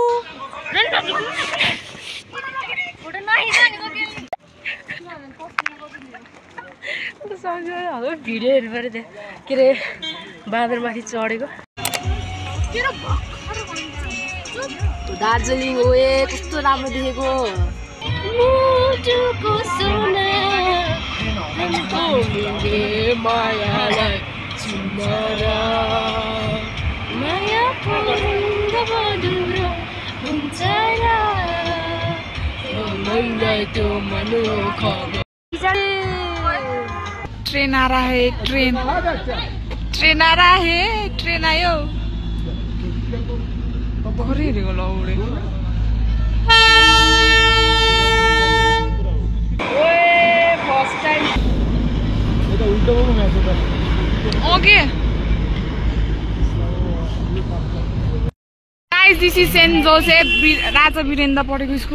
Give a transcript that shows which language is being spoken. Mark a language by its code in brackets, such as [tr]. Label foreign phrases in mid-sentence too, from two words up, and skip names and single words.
[ne] भिडियो हेर्नु पऱ्यो त्यहाँ के अरे बाँदर माथि चढेको दार्जिलिङ हो कस्तो राम्रो देखेको मायालाई [hi] ट्रेन आ रहा है ट्रेन आ रहा है ट्रेन आयो Okay. [en] Guys, this is Saint Joseph Raja Virendra Poteko School.